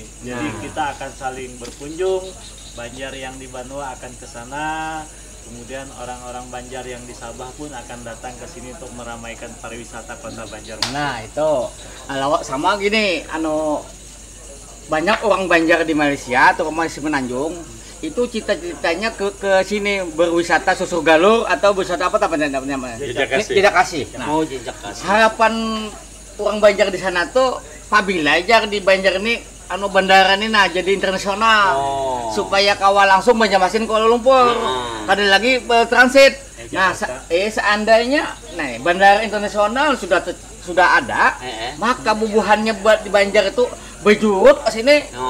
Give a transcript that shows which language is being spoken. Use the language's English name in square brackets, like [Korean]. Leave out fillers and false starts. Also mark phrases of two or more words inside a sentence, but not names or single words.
[Indonesian] Jadi kita akan saling berkunjung, Banjar yang di Banua akan ke sana, kemudian orang-orang Banjar yang di Sabah pun akan datang ke sini untuk meramaikan pariwisata kota Banjar. Nah itu, sama gini, banyak orang Banjar di Malaysia atau Malaysia Semenanjung itu cita-citanya ke sini berwisata susur galur atau wisata apa namanya? Jejak kasih. Nah, jejak kasih. harapan orang Banjar di sana tuh apabila aja di Banjar ini bandara ini jadi internasional supaya kawal langsung Banjarmasin Kuala Lumpur. Ada lagi transit. Nah, seandainya bandara internasional sudah ada, maka bubuhannya buat di Banjar itu berjurut ke sini.